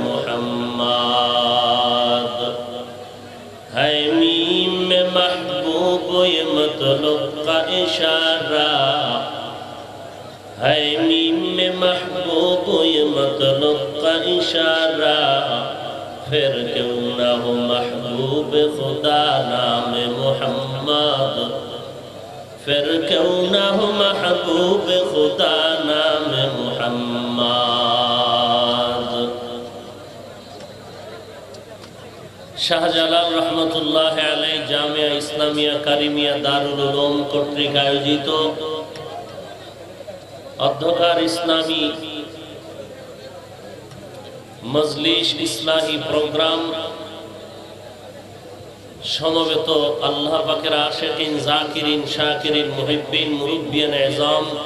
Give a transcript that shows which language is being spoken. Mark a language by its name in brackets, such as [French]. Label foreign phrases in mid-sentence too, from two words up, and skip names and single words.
[Urdu] محمد ہے میم میں محبوب یہ مطلب کا اشارہ ہے میم میں محبوب یہ مطلب کا اشارہ پھر کیوں نہ ہو محبوب خدا نام محمد پھر کیوں نہ ہو محبوب خدا نام [Bangla] محمد শাহজালাল রহমতুল্লাহ আলাইহি জামিয়া ইসলামিয়া কারিমিয়া দারুল উলুম কর্তৃক আয়োজিত অধ্যকার ইসলামী মজলিস ইসলাহি প্রোগ্রাম সমবেত আল্লাহ পাকের আশিকিন জাকিরিন শাকিরিন মুহিব্বিন মুরব্বিয়ান এজাম